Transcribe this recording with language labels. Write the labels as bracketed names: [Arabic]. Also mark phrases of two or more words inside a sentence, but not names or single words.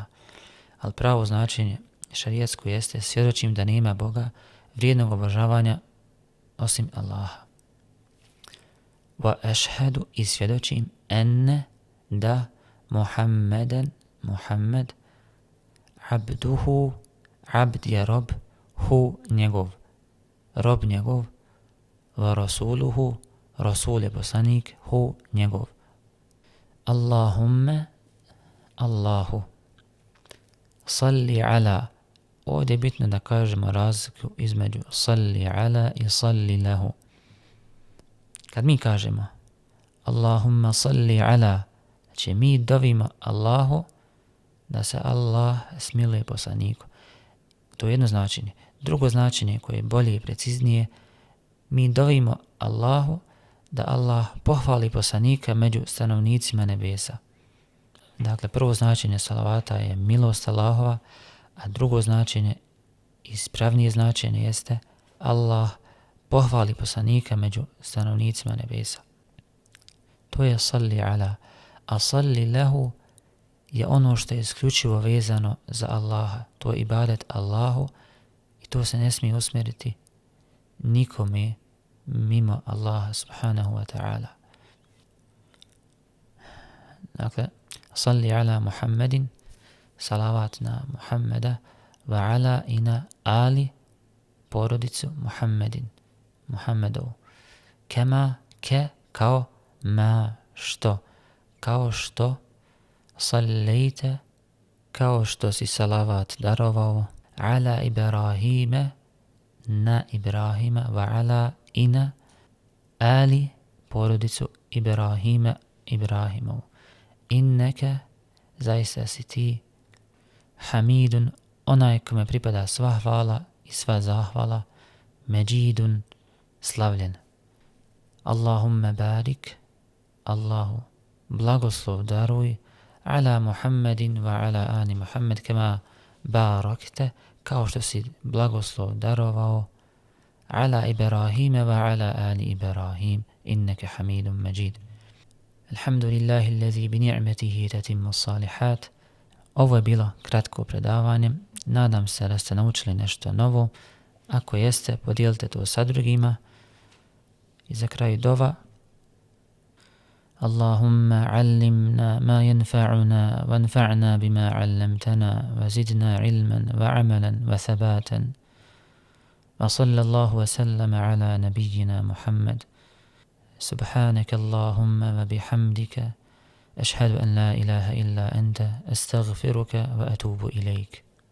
[Bosnian] Ali pravo značenje šarijatsko jeste svjedočim da nema Boga vrijednog obožavanja osim Allaha. [Arabic] وأشهد [Bosnian] i svjedočim enne da Muhammed abduhu, abd je rob, hu njegov, rob njegov, [Arabic] ورسوله, [Bosnian] rasul je poslanik, hu njegov. Allahumme, [Arabic] الله صل على, [Bosnian] ovdje je bitno da kažemo razliku između [Arabic] صل على [Bosnian] i [Arabic] صل له. [Bosnian] Kad mi kažemo [Arabic] اللهم صل على, [Bosnian] znači mi dovimo Allahu da se Allah smiluje poslaniku. To je jedno značenje. Drugo značenje koje je bolje i preciznije, mi dovimo Allahu da Allah pohvali poslanika među stanovnicima nebesa. Dakle, prvo značenje salavata je milost Allahova, a drugo značenje, ispravnije značenje jeste Allah pohvali poslanika među stanovnicima nebesa. To je [Arabic] صل على, [Bosnian] a [Arabic] صل له [Bosnian] je ono što je isključivo vezano za Allaha. To je ibadet Allahu i to se ne smije usmjeriti nikome mimo Allaha [Arabic] سبحانه وتعالى. [Bosnian] Dakle, [Arabic] صل على محمد, [Bosnian] salavat na Muhammeda, [Arabic] وعلى [Bosnian] i na ali, porodicu Muhammedovu. Kema, kao, ma, što, kao što, sallejte, kao što si salavat darovao, [Arabic] على إبراهيم, [Bosnian] na Ibrahima, [Arabic] وعلى [Bosnian] i na ali, porodicu Ibrahimovu. Inneke, zaista si ti, hamidun, onaj kome pripada sva hvala i sva zahvala, međidun, slavljen. [Arabic] اللهم بارك الله, [Bosnian] blagoslov daruj, [Arabic] على محمد وعلى آل محمد كما باركت, [Bosnian] kao što si blagoslov darovao, [Arabic] على إبراهيم وعلى آل إبراهيم إنك حميد مجيد. الحمد لله الذي بنعمته تتم الصالحات. [Bosnian] Ovo je bilo kratko predavanje. Nadam se da ste naučili nešto novo. Ako jeste, podijelite to sa drugima. I za kraj dova. [Arabic] اللهم علمنا ما ينفعنا وانفعنا بما علمتنا وزدنا علما وعملا وثباتا. وصلى الله وسلم على نبينا محمد. سبحانك اللهم وبحمدك أشهد أن لا إله إلا أنت أستغفرك وأتوب إليك.